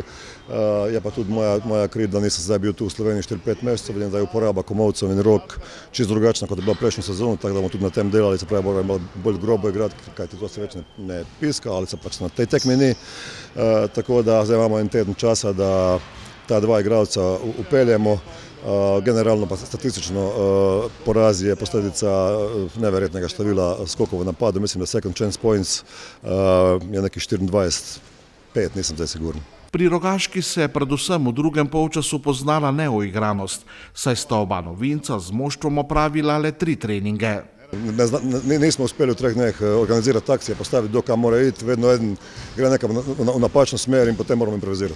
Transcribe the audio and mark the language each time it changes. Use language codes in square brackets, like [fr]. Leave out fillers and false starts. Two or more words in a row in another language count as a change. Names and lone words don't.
[sl] Je pa tudi moja kriv, da nisem zdaj bil tu v Sloveniji 4-5 mesecev, vidim, da je uporaba komovcev in rok čisto drugačna, kot je bila prejšnjo sezono, tako da bomo tudi na tem delali, se pravi, moramo bolj grobo igrati, kajti to se več ne piska, ali se pač na tej tekmi ni. Tako da zdaj imamo en teden časa, da ta 2 igralca upeljemo. Generalno pa statistično poraz je posledica neverjetnega števila skokov v napadu. Mislim, da [en] second chance points [sl] je nekih 24-5, nisem zdaj siguren. Pri Rogaški se je predvsem v drugem polčasu poznala neuigranost, saj sta oba novinca z moštvom opravila le 3 treninge. Nismo uspeli v 3 dneh organizirati akcije, postaviti do kam mora iti, vedno eden gre nekam v napačno smer in potem moramo improvizirati.